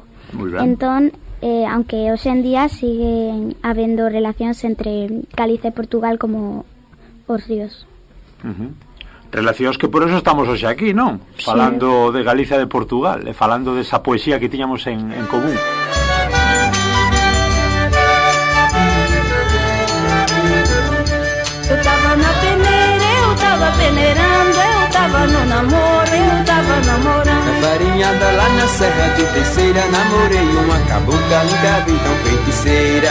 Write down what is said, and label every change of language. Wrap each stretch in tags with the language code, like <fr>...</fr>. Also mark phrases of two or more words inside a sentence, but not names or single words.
<gl>Entón, aunque hoxe en día siguen habendo relacións entre Galiza e Portugal como os ríos. Relacións que por eso estamos hoxe aquí, non? Falando de Galiza e de Portugal, e falando desa poesía que tiñamos en común.</gl> <pt>Eu tava na peneira, eu tava peneirando, eu tava no namoro, eu tava namorando. Na farinhada lá na Serra de Terceira, namorei uma cabocla, nunca vi tão feiticeira.</pt>